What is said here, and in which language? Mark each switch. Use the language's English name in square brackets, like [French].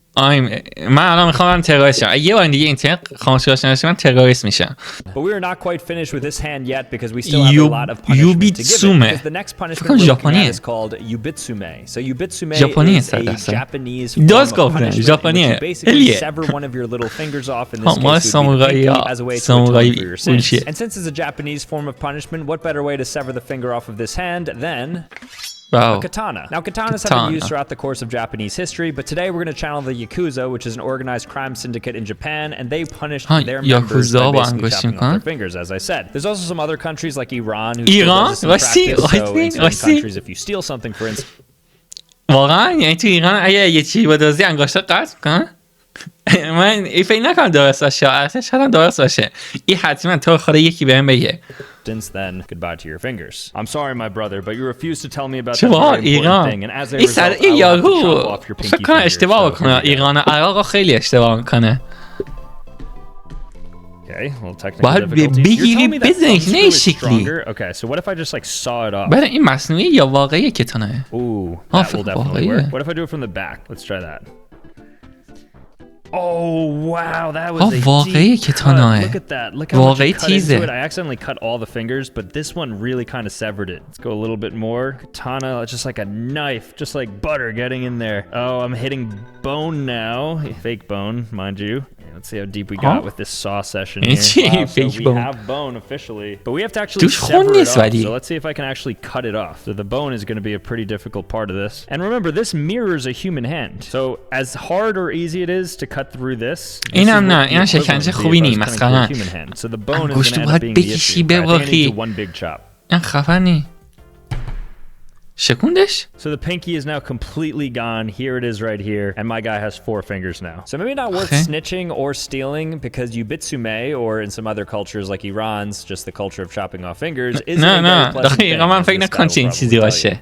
[Persian] من الان میخوام تروریست شم. یه بار دیگه اینترنت خاموش باشه من تروریست میشم. [English] But we are not quite finished with this hand yet because we still have a lot of punishment to give it. Because the next punishment we're looking at is called yubitsume. So yubitsume is a Japanese form of punishment in which you basically sever one of your little fingers off. In this case, it would be pinky as a way to atone for your sins. And since it's a Japanese form of punishment, what better way to sever the finger off of this hand than a katana. Now, katanas have been used throughout the course of Japanese history, but today we're going to channel the Yakuza, which is an organized crime syndicate in Japan, and they punish their members by basically chopping off their fingers, as I said. There's also some other countries like Iran who still does this in practice, so in certain countries, if you steal something, for instance... [Persian] واقعا یعنی تو ایران اگه یه چیزی بدزدی انگشت قطع کنن؟ من فکر نکنم درست باشه شاید درست باشه این حتما تو خود یکی بهم بگه [English] Since then, goodbye to your fingers. I'm sorry, my brother, but you refused to tell me about that very important thing, and as a result, I will have to chop off your pinky finger. [Persian] اشتباه بکنه ایران و عراق خیلی اشتباه میکنه. [English] Okay, well, technical difficulties. You're telling me that thumbscrew is stronger? Okay, so what if I just like saw it off? [Persian] بله این مصنوعی یا واقعیه کتانه؟ [English] Ooh, that will definitely work. What if I do it from the back? Let's try that. Oh wow, that was a deep cut. Look at that. Look how much I cut into it. I accidentally cut all the fingers, but this one really kind of severed it. Let's go a little bit more. Katana, just like a knife, just like butter getting in there. Oh, I'm hitting bone now. Fake bone, mind you. Let's see how deep we got with this saw session here. Wow, so we have bone officially, but we have to actually sever it off. So let's see if I can actually cut it off. So the bone is going to be a pretty difficult part of this. And remember, this mirrors a human hand. So as hard or easy it is to cut through this, [Persian] اینم نه اینا شکنجه خوبی نیست مثلا [English] so the bone is going to end up being the issue. I think I need one big chop. [Persian] این خفنی شکوندش. [English] So the pinky is now completely gone. Here it is right here. And my guy has 4 fingers now. So maybe not worth snitching or stealing because yubitsume, or in some other cultures like Iran's, just the culture of chopping off fingers, is a very pleasant thing.